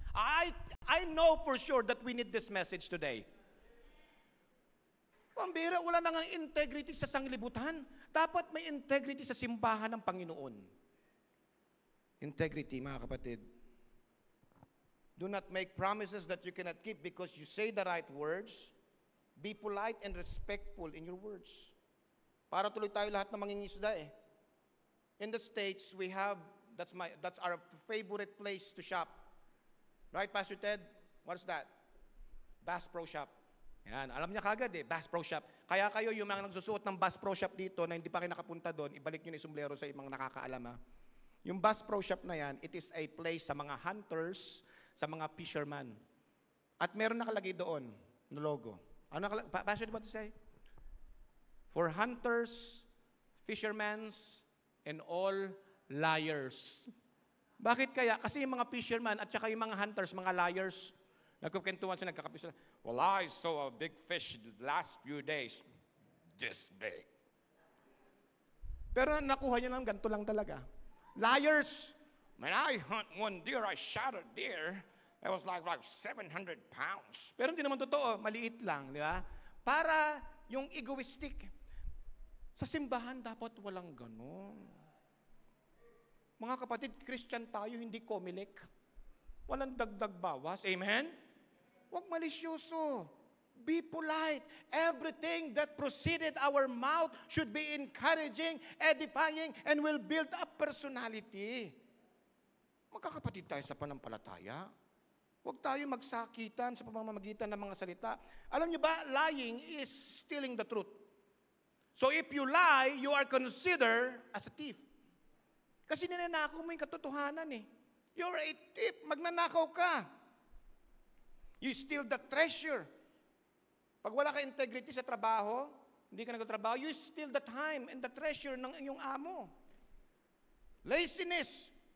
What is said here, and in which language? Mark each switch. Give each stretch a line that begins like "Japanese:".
English: I know for sure that we need this message today.
Filipino: Pambira, wala nang integrity sa sanglibutan. Dapat may integrity sa simbahan ng Panginoon. Integrity, mga kapatid.
English: Do not make promises that you cannot keep because you say the right words. Be polite and respectful in your words.
Filipino: Para tuloy tayo lahat na mangingisda eh.
English: In the States, we have, that's our favorite place to shop. Right, Pastor Ted? What's that? Bass Pro Shop.
Filipino: Yan, alam niya kagad eh, Bass Pro Shop. Kaya kayo yung mga nagsusuot ng Bass Pro Shop dito na hindi pa kayo nakapunta doon, ibalik nyo na yung sombrero sa mga nakakaalam ha. Yung Bass Pro Shop na yan,
English: it is a place
Filipino: sa mga hunters, sa mga fisherman. At meron nakalagay doon, na logo. Ano nakalagay?
English: Pastor, what to say? For hunters, fishermen, and all liars.
Filipino: Bakit kaya? Kasi yung mga fisherman at saka yung mga hunters, mga liars, nagkukentuhan sila, nagkakapisila.
English: Well, I saw a big fish the last few days. This big.
Filipino: Pero nakuha niya lang, ganito lang talaga. Liars.
English: When I hunt one deer, I shot a deer. It was like 700 pounds.
Filipino: Pero hindi naman totoo, maliit lang, di ba? Para yung egoistic. Sa simbahan, dapat walang ganon. Mga kapatid, Christian tayo, hindi komilik. Walang dagdag bawas. Amen? Huwag malisyoso.
English: Be polite. Everything that proceeded our mouth should be encouraging, edifying, and will build up personality.
Filipino: Magkakapatid tayo sa panampalataya. Huwag tayo magsakitan sa pamamagitan ng mga salita. Alam niyo ba,
English: lying is stealing the truth. So if you lie, you are considered as a thief.
Filipino: Kasi ninanakaw mo yung katotohanan eh.
English: You're a thief.
Filipino: Magnanakaw ka.
English: You steal the treasure.
Filipino: Pag wala ka integrity sa trabaho, hindi ka nagtatrabaho,
English: you steal the time and the treasure
Filipino: ng iyong amo.
English: Laziness.